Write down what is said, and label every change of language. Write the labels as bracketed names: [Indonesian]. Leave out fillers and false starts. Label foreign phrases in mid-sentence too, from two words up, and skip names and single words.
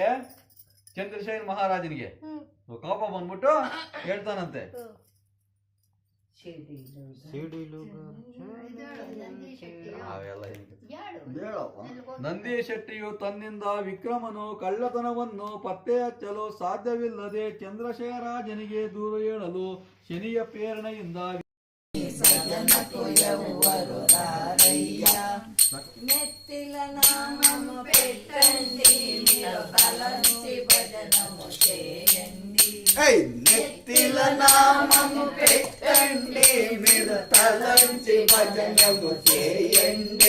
[Kannada] ಚಂದ್ರಶೇಖರ ಮಹಾರಾಜನಿಗೆ ಕೋಪ ಬಂದ್ಬಿಟ್ಟು ಹೇಳ್ತಾನಂತೆ, ನಂದಿ ಶೆಟ್ಟಿಯು ತನ್ನಿಂದ ವಿಕ್ರಮನು ಕಳ್ಳತನವನ್ನು ಪತ್ತೆ ಹಚ್ಚಲು ಸಾಧ್ಯವಿಲ್ಲದೆ ಚಂದ್ರಶೇಖರಾಜನಿಗೆ ದೂರು ಹೇಳಲು ಶನಿಯ ಪ್ರೇರಣೆಯಿಂದ [Telugu] నెత్తిల నామము పెట్టండి మీరు తలంచి భజనము చేయండి. నెత్తిల నామము పెట్టండి మీరు తలంచి భజనము చేయండి.